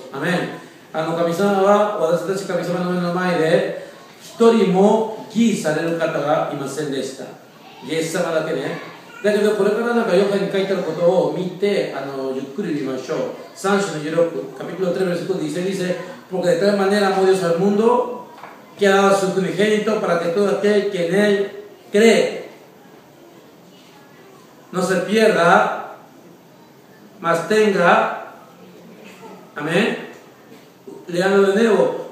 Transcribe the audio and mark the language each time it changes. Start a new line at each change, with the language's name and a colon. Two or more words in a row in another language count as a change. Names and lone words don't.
Spanish: Amén.
Japanese: 神様は私たち神様の目の前で一人も義される方がいませんでした。イエス様だけね。だけどこれからなんかヨハネに書いてあることを見てゆっくり見ましょう。3章の 16、
Spanish: capítulo 3, versículo 16 dice: Porque de tal manera amó Dios al mundo que ha dado a su unigénito para que todo aquel que en él cree no se pierda, mas tenga. Amén. Leándolo de nuevo.